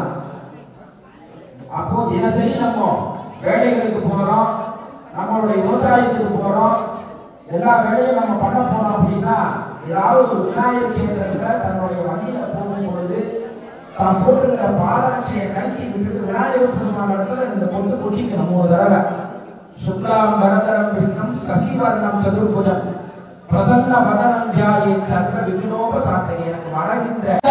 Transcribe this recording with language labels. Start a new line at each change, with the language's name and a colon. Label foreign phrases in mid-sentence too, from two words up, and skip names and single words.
Tamil: அப்போ தினசரி நம்ம வேலைகளுக்கு போறோம், நம்மளுடைய விவசாயத்துக்கு போறோம், எல்லா வேலையும் நம்ம பண்ண போறோம் அப்படின்னா ஏதாவது ஒரு விநாயகர் கேந்திரத்துல தன்னுடைய வண்டியில போகும் பொழுது தான் போட்டுக்கிற பாதரட்சையை கட்டி விட்டுட்டு விநாயகர் பெருமான இடத்துல இந்த பொட்டு கொட்டிக்கணும் 3 தடவை.
Sanskrit: शुक्लां वरदरं विष्णुं शशिवर्णं चतुर्भुजं प्रसन्न वदनं ध्यायेत् सर्व विघ्नोपशान्तये.
Tamil: எனக்கு வரகின்ற